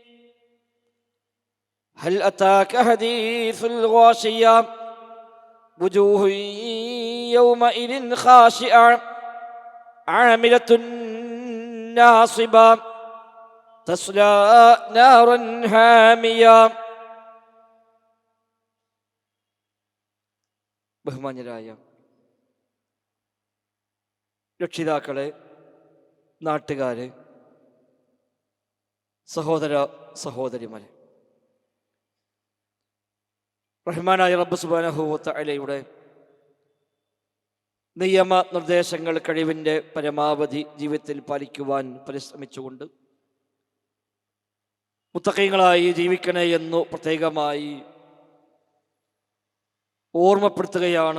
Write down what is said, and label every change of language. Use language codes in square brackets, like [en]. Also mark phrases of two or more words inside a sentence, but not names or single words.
[ar] هل أتاك حديث الغاشية وجوه يومئذ خاشعة عاملة ناصبة تصلى نارا حامية. [ml] ബഹുമാന്യരായ രക്ഷിതാക്കളെ, നാട്ടുകാരെ, സഹോദര സഹോദരിമാരെ, റഹ്മാനായ റബ്ബ് [ar] سبحانه وتعالى [ml] നിയമ നിർദ്ദേശങ്ങൾ കഴിവിൻ്റെ പരമാവധി ജീവിതത്തിൽ പാലിക്കുവാൻ പരിശ്രമിച്ചുകൊണ്ട് മുത്തഖീങ്ങളായി ജീവിക്കണേ എന്നു പ്രത്യേകമായി ഓർമ്മപ്പെടുത്തുകയാണ്.